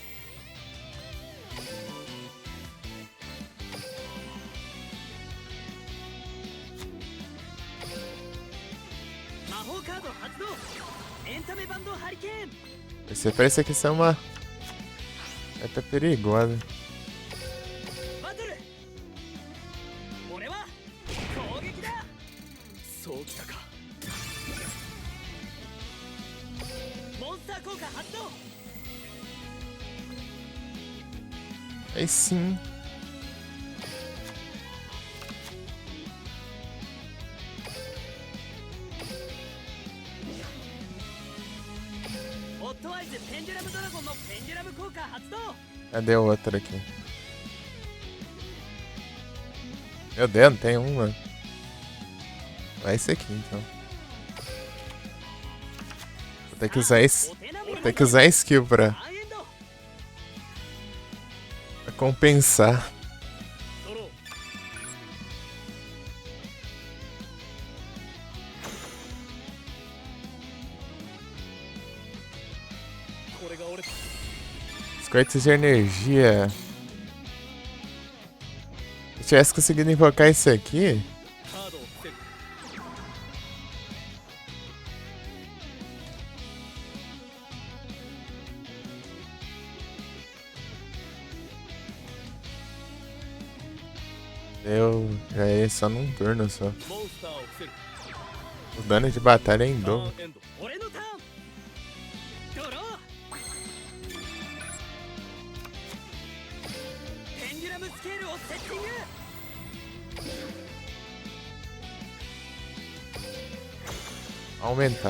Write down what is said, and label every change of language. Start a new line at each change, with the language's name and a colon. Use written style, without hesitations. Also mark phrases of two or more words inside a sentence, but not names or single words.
Japanese: 魔法カード発動。エンタメバンドハリケーン。
Portuguese: esse parece que isso é uma. É até perigosa.
Japanese: バトル。俺は攻撃だ。そうきたか。モンスター効果発動。
Portuguese: Aí sim.
Japanese: オットアイズペンデュラムドラゴンのペンデュラム効果発動。
Portuguese: Cadê o outro aqui? Meu Deus, não tem um, mano. Vai esse aqui então. Vou ter que usar esse.
Japanese: お手並み
Portuguese: Vou ter que usar skill pra
Japanese: ターンエンド。
Portuguese: compensar.
Japanese: ドロー。 これが俺。
Portuguese: Os cortes de energia. Se eu tivesse conseguido invocar isso aqui.
Japanese: カードを伏せる。
Portuguese: Eu já ia só num turno só.
Japanese: モンスターを伏せる。
Portuguese: O dano de batalha é em
Japanese: タ
Portuguese: dobro.
Japanese: ーンエンド。俺のターン。ドロー。ペンデュラムスケールをセッティング。
Portuguese: Aumentar.